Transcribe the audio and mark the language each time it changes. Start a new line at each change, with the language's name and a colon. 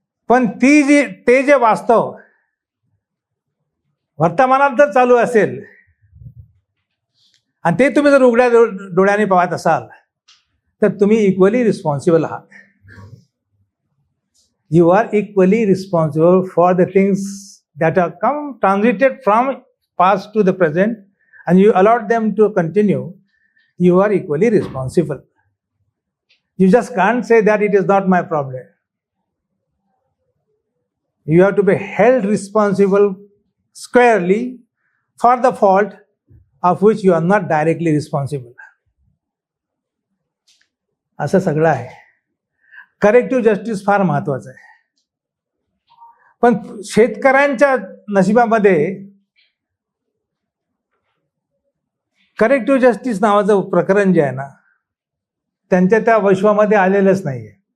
Marathi: पण ते जे वास्तव वर्तमानात जर चालू असेल आणि ते तुम्ही जर उघड्या डोळ्याने पाहत असाल तर तुम्ही इक्वली रिस्पॉन्सिबल आहात.
English: You are equally responsible for the things that are transited from past to the present, and you allowed them to continue. You are equally responsible. You just can't say that it is not my problem. You have to be held responsible squarely for the fault of which you are not directly responsible.
Marathi: असं सगळं आहे. Corrective justice फार महत्वाचं आहे. पण शेतकऱ्यांच्या नशिबामध्ये corrective justice नावाचं प्रकरण जे आहे ना, त्यांच्या त्या विश्वामध्ये आलेलंच नाहीये.